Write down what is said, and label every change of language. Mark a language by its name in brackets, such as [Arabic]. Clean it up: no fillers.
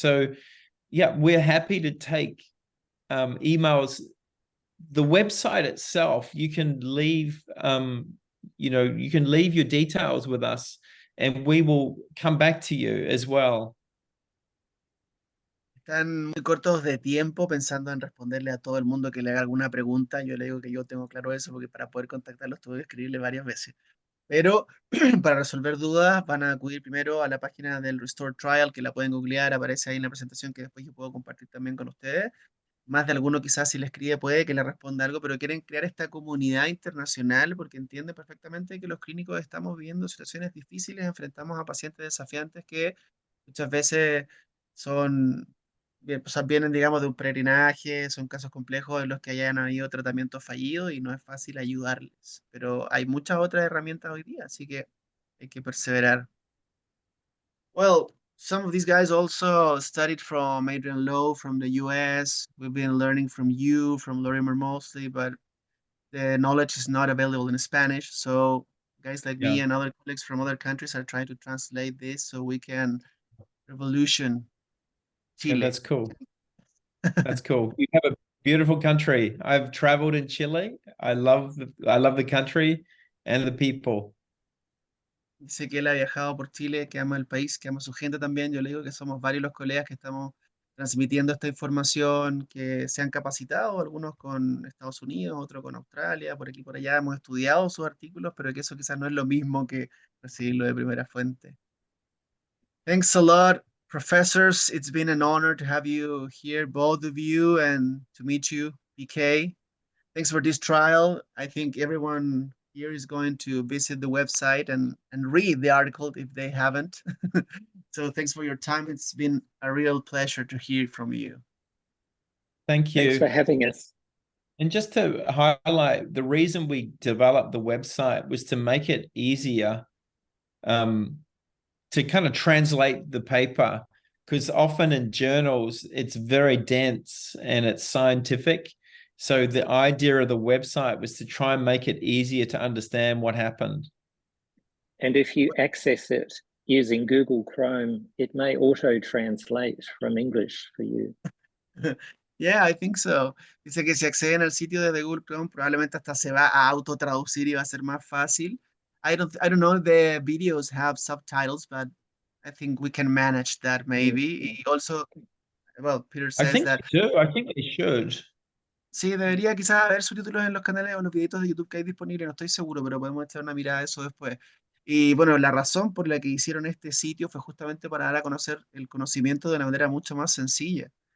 [English] So yeah, we're happy to take emails. The website itself, you can leave your details with us and we will come back to you as well. [Spanish] Están muy cortos de tiempo pensando en responderle a todo el mundo que le haga alguna pregunta. Yo le digo que yo tengo claro eso porque para poder contactarlos tuve que escribirle varias veces. Pero para resolver dudas van a acudir primero a la página del Restore Trial, que la pueden googlear, aparece ahí en la presentación que después yo puedo compartir también con ustedes. Más de alguno quizás si le escribe puede que le responda algo, pero quieren crear esta comunidad internacional porque entienden perfectamente que los clínicos estamos viviendo situaciones difíciles, enfrentamos a pacientes desafiantes que muchas veces son pues, vienen, digamos, de un peregrinaje, son casos complejos en los que hayan habido tratamientos fallidos y no es fácil ayudarles. Pero hay muchas otras herramientas hoy día, así que hay que perseverar. [English] Well, some of these guys also studied from Adrian Lowe from the US. We've been learning from you, from Lorimer mostly, but the knowledge is not available in Spanish. So guys like Yeah. me and other colleagues from other countries are trying to translate this so we can revolution Yeah, Chile. that's cool. That's cool. You have a beautiful country. I've traveled in Chile. I love the country and the people. [Spanish] Dice que él ha viajado por Chile, que ama el país, que ama a su gente también. Yo le digo que somos varios los colegas que estamos transmitiendo esta información, que se han capacitado, algunos con Estados Unidos, otros con Australia, por aquí y por allá. Hemos estudiado sus artículos, pero que eso quizás no es lo mismo que recibirlo de primera fuente. [English] Thanks a lot, professors. It's been an honor to have you here, both of you, and to meet you, PK. Thanks for this trial. I think everyone here is going to visit the website and read the article if they haven't. So thanks for your time. It's been a real pleasure to hear from you. Thank Thanks for you. having us. And just to highlight, the reason we developed the website was to make it easier to kind of translate the paper, because often in journals, it's very dense and it's scientific. So the idea of the website was to try and make it easier to understand what happened. And if you access it using Google Chrome, it may auto-translate from English for you. Yeah, I think so. [Spanish] Dice que si acceden al sitio de Google Chrome, probablemente hasta se va a autotraducir y va a ser más fácil. [English] I don't know if the videos have subtitles, but I think we can manage that maybe. Y also, well, Peter I says think that they do. I think they should. [Spanish] sí, debería quizás haber subtítulos en los canales o los videitos de YouTube que hay disponibles, no estoy seguro, pero podemos echar una mirada a eso después. Y bueno, la razón por la que hicieron este sitio fue justamente para dar a conocer el conocimiento de una manera mucho más sencilla.